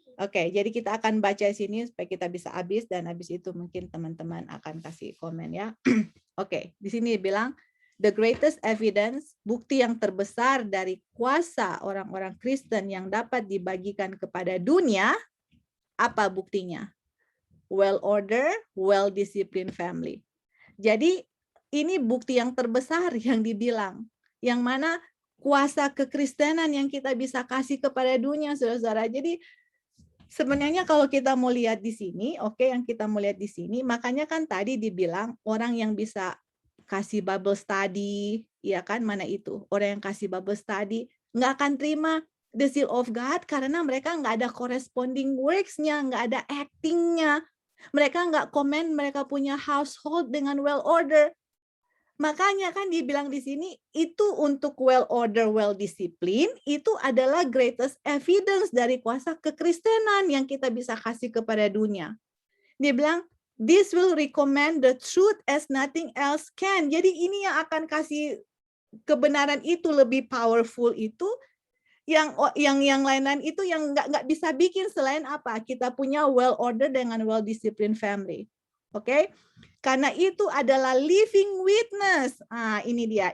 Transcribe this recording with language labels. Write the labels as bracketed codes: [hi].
[id] Oke, jadi kita akan baca sini supaya kita bisa habis, dan habis itu mungkin teman-teman akan kasih komen ya. Oke, di sini bilang [en] the greatest evidence, [id] bukti yang terbesar dari kuasa orang-orang Kristen yang dapat dibagikan kepada dunia, apa buktinya? [en] Well ordered, well disciplined family. [id] Jadi ini bukti yang terbesar yang dibilang, yang mana kuasa kekristenan yang kita bisa kasih kepada dunia, saudara-saudara. Jadi sebenarnya kalau kita mau lihat di sini, yang kita mau lihat di sini, makanya kan tadi dibilang orang yang bisa kasih Bible study, ya kan, mana itu? Orang yang kasih Bible study nggak akan terima [en] the seal of God [id] karena mereka nggak ada [en] corresponding works- [id] nya, nggak ada [en] acting- [id] nya. Mereka nggak komen mereka punya household dengan [en] well order. [id] Makanya kan dibilang di sini itu untuk [en] well order, well discipline, [id] itu adalah [en] greatest evidence [id] dari kuasa kekristenan yang kita bisa kasih kepada dunia. Dia bilang, [en] this will recommend the truth as nothing else can. [id] Jadi ini yang akan kasih kebenaran itu lebih powerful itu, yang lain-lain itu yang nggak bisa bikin selain apa? Kita punya [en] well order [id] dengan [en] well disciplined family. [id] Oke? Karena itu adalah [en] living witness. [id] Ini dia.